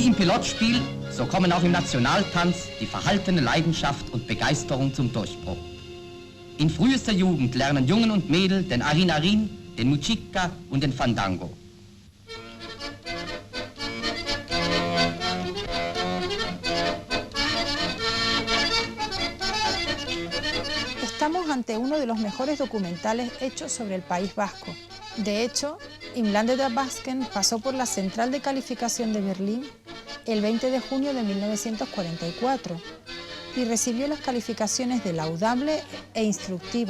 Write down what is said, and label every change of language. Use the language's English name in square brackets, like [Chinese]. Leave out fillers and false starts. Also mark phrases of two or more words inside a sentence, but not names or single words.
[German] Lotspiel, so kommen auch im Nationaltanz die verhaltene Leidenschaft und Begeisterung zum Durchbruch. In frühester Jugend lernen Jungen und Mädel den Arinarin, den Mujica und den Fandango. [Spanish] Estamos ante uno de los mejores documentales hechos sobre el País Vasco. De hecho, Im Lande der Basken pasó por la central de calificación de Berlín el 20 de junio de 1944 y recibió las calificaciones de laudable e instructiva.